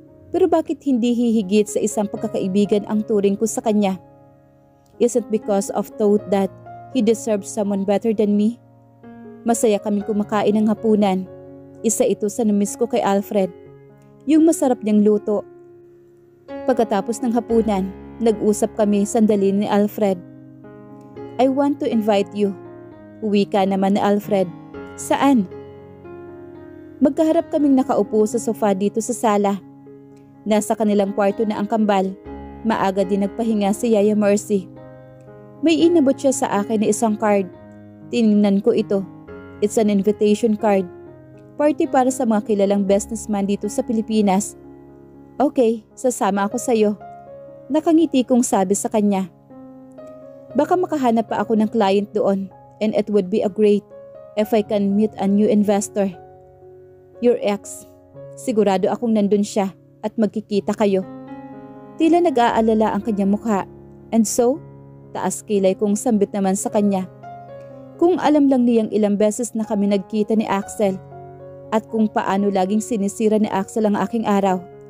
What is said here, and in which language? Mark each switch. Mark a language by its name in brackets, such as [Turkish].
[Filipino] Pero bakit hindi hihigit sa isang pagkakaibigan ang turing ko sa kanya? [English] Is it because of thought that he deserves someone better than me? [Filipino] Masaya kaming kumakain ng hapunan. Isa ito sa namiss ko kay Alfred. Yung masarap niyang luto. Pagkatapos ng hapunan, nag-usap kami sandali ni Alfred. I want to invite you. Uwi ka naman ni Alfred. Saan? Magkaharap kaming nakaupo sa sofa dito sa sala. Nasa kanilang kwarto na ang kambal. Maaga din nagpahinga si Yaya Mercy. May inabot siya sa akin na isang card. Tinignan ko ito. It's an invitation card. Party para sa mga kilalang businessman dito sa Pilipinas. Okay, sasama ako sa'yo. Nakangiti kong sabi sa kanya. [English] Baka makahanap pa ako ng client doon and it would be a great if I can meet a new investor. Your ex. [Filipino] Sigurado akong nandun siya at magkikita kayo. Tila nag-aalala ang kanyang mukha. And so, taas kilay kong sambit naman sa kanya. Kung alam lang niyang ilang beses na kami nagkita ni Axel at kung paano laging sinisira ni Axel ang aking araw.